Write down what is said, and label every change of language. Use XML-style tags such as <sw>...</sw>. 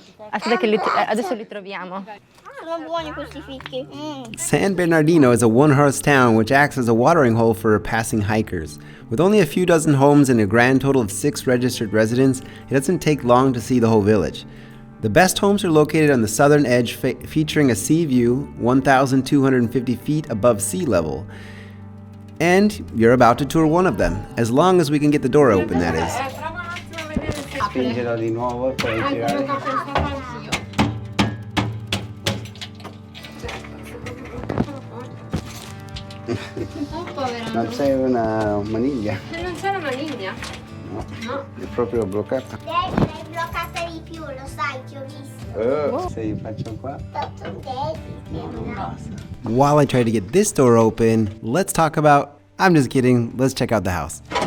<it>Aspetta che adesso li troviamo. Sono buoni questi fichi.</it> <en>San Bernardino is a one-horse town which acts as a watering hole for passing hikers. With only a few dozen homes and a grand total of 6 registered residents, it doesn't take long to see the whole village. The best homes are located on the southern edge, featuring a sea view 1,250 feet above sea level. And you're about to tour one of them, as long as we can get the door open, that is.</en> <it>Spingelo di nuovo e poi girare. Non c'è una maniglia? Non c'è la maniglia? No, è proprio bloccata. L'hai bloccata di più, lo sai, ti ho visto. Se io faccio qua, no, non basta.</it> <en>While I try to get this door open, let's talk about... I'm just kidding, let's check out the house.</en>